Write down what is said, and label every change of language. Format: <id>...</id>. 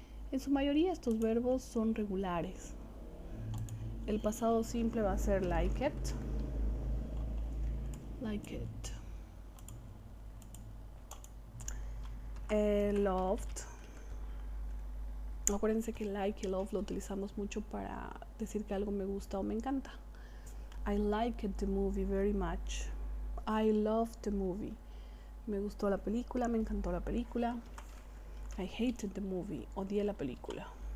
<es>En su mayoría estos verbos son regulares. El pasado simple va a ser like it.</es> <en>Like it.</en> <es>Loved. Acuérdense que like y love lo utilizamos mucho para decir que algo me gusta o me encanta.</es> <en>I liked the movie very much. I loved the movie.</en> <es>Me gustó la película, me encantó la película.</es> <en>I hated the movie.</en> <es>Odié la película.</es>